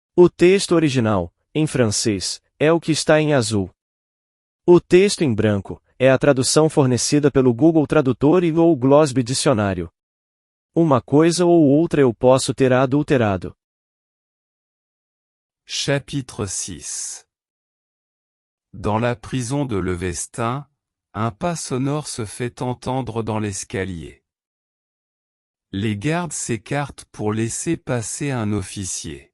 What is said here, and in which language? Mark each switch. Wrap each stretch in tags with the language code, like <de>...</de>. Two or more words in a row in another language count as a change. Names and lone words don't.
<pt>O texto original, em francês, é o que está em azul. O texto em branco é a tradução fornecida pelo Google Tradutor e ou Glossary Dicionário. Uma coisa ou outra eu posso ter adulterado.</pt> <fr>Chapitre 6. Dans la prison de Levestin, un pas sonore se fait entendre dans l'escalier. Les gardes s'écartent pour laisser passer un officier.</fr>